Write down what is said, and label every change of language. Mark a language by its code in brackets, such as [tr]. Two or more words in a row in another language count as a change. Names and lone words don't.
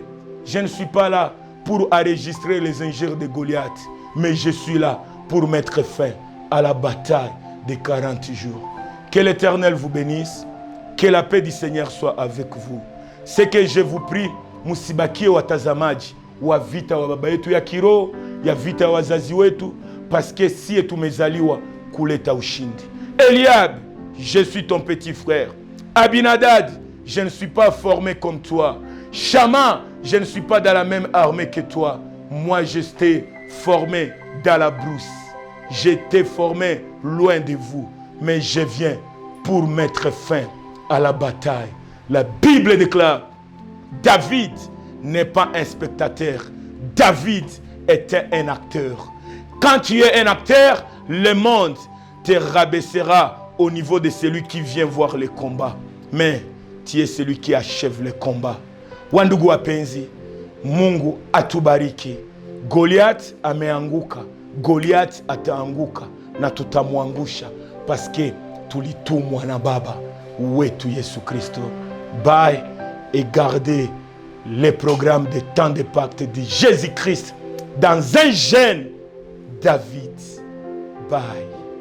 [fr] Je ne suis pas là pour enregistrer les injures de Goliath. Mais je suis là pour mettre fin à la bataille de 40 jours. Que l'Éternel vous bénisse. Que la paix du Seigneur soit avec vous. Ce que je vous prie, [sw] musibakie watazamaji wa vita wa baba yetu ya kiroho, ya vita wa wazazi wetu, [fr] parce que si [sw] tumezaliwa kuleta ushindi. [fr] Eliab, je suis ton petit frère. Abinadad, je ne suis pas formé comme toi. Shama, je ne suis pas dans la même armée que toi. Moi, j'étais formé dans la brousse. J'étais formé loin de vous. Mais je viens pour mettre fin à la bataille. La Bible déclare, David n'est pas un spectateur. David était un acteur. Quand tu es un acteur, le monde te rabaissera au niveau de celui qui vient voir le combat. Mais tu es celui qui achève le combat. [sw] Wandugu wapenzi, Mungu atubariki. Goliath ameanguka. Goliath ataanguka na tutamwangusha [fr] parce que [sw] tulitumwa na baba wetu Yesu Kristo. [fr] Bye et gardez les programmes de temps de pacte de Jésus-Christ dans un jeune David. Bye.